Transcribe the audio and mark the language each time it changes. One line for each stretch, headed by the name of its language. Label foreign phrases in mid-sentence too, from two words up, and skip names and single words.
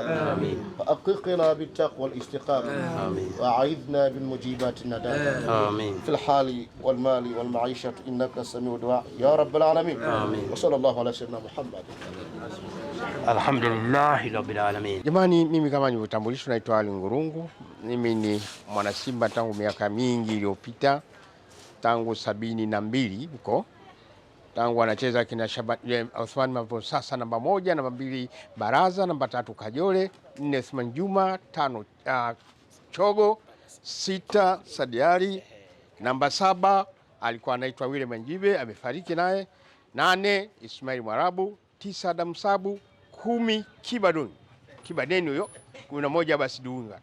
Arabic: آمين. فأققنا بالتقوى والاستقامة، آمين. وأعذنا بالمجيبات الندامة آمين. في الحال والمال والمعيشة، إنك سميع الدعاء يا رب العالمين. آمين. وصلى الله على سيدنا Muhammad. الحمد لله رب العالمين.
Swahili: Jamani, mimi kama nilivyotambulishwa naitwa Ali Ngurungu. Mimi ni mwana Simba tangu miaka mingi iliyopita, tangu 72 huko, tangu anacheza kina Othman Mavo, sasa namba 1, namba 2 Baraza, namba 3 Kajole, 4 Othman Juma, 5 Chogo, 6 Sadiari, namba 7 alikuwa anaitwa Wile Manjibe, amefariki naye, 8 Ismail Mwarabu, 9 Adam Sabu, 10 Kibadeni huyo, 11 basi Dunga.